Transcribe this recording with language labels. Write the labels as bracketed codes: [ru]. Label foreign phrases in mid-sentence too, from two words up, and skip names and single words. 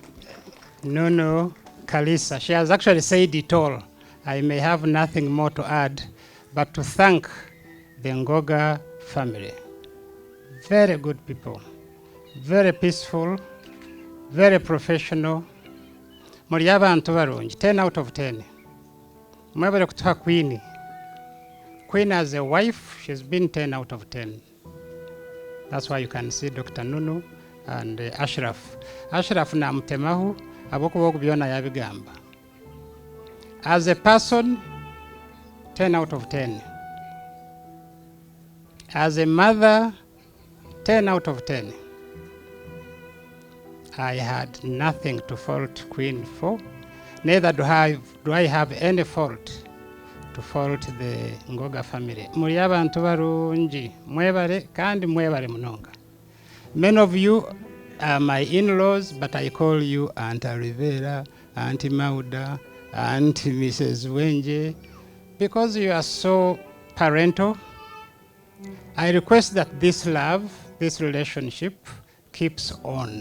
[en] Nunu, Kaliisa. She has actually said it all. I may have nothing more to add, but to thank the Ngoga family. Very good people, very peaceful, very professional. [nyn] Muri abantu barungi [en] 10 out of 10. [nyn] Mwebale kutuha Queen. [en] Queen as a wife, she's been 10 out of 10. That's why you can see Dr. Nunu and Ashraf. [nyn] Ashraf na mtemahu abokuba byona yabigamba. [en] As a person, 10 out of 10. As a mother, 10 out of 10. I had nothing to fault Queen for. Neither do I have any fault to fault the Ngoga family. [nyn] Muri abantu barungi, mwebale kandi mwebale munonga. [en] Many of you are my in-laws, but I call you Aunt Rivera, Auntie Mauda, Auntie Mrs. Wenje, because you are so parental. I request that this love, this relationship keeps on.